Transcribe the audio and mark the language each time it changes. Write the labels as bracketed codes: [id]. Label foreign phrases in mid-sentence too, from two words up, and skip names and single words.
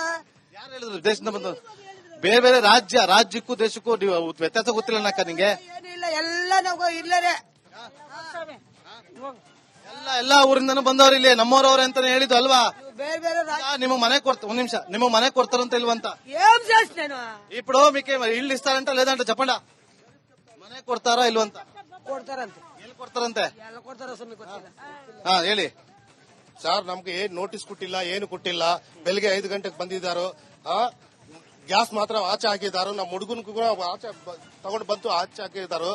[kn] ಯಾರು ಹೇಳಿದ್ರು ದೇಶದಿಂದ ಬಂದ? ಬೇರೆ ಬೇರೆ ರಾಜ್ಯಕ್ಕೂ ದೇಶಕ್ಕೂ ವ್ಯತ್ಯಾಸ ಗೊತ್ತಿಲ್ಲ ಅಕ್ಕ ನಿಂಗೆ? ಏನಿಲ್ಲ, ಎಲ್ಲ ನಾವು ಇಲ್ಲರೇ ಎಲ್ಲ ಊರಿಂದನೂ ಬಂದವ್ರು ಇಲ್ಲಿ ನಮ್ಮವ್ರವ್ರೆ ಅಂತಾನೆ ಹೇಳಿದ್ದು ಅಲ್ವಾ? ಬೇರೆ ಬೇರೆ ನಿಮಗ್ ಮನೆ ಒಂದ್ ನಿಮಿಷ, ನಿಮಗ್ ಮನೆ ಕೊಡ್ತಾರಂತ ಇಲ್ವಂತ? [te] ఏం చేసినాను ఇప్పుడు మీకే ఇల్లు ఇస్తారంట లేదంటే చెప్పండి, [kn] ಮನೆ ಕೊಡ್ತಾರಾ ಇಲ್ವಂತ? ಕೊಡ್ತಾರಂತೆ. ಎಲ್ಲಿ ಕೊಡ್ತಾರಂತೆ? ಎಲ್ಲ ಕೊಡ್ತಾರ ಸ್ವಾಮಿ, ಗೊತ್ತಿಲ್ಲ. ಹಾ ಹೇಳಿ ಸರ್. ನಮ್ಗೆ ಏನ್ ನೋಟಿಸ್ ಕೊಟ್ಟಿಲ್ಲ, ಏನು ಕೊಟ್ಟಿಲ್ಲ. ಬೆಳಿಗ್ಗೆ 5 ಗಂಟೆಗೆ ಬಂದಿದ್ದಾರೋ. ಗ್ಯಾಸ್ ಮಾತ್ರ ಆಚೆ ಹಾಕಿದಾರೋ. ನಮ್ಮ ಹುಡುಗನ್ಗೂ ಕೂಡ ಆಚೆ ತಗೊಂಡು ಬಂತು ಆಚೆ ಹಾಕಿದಾರೋ.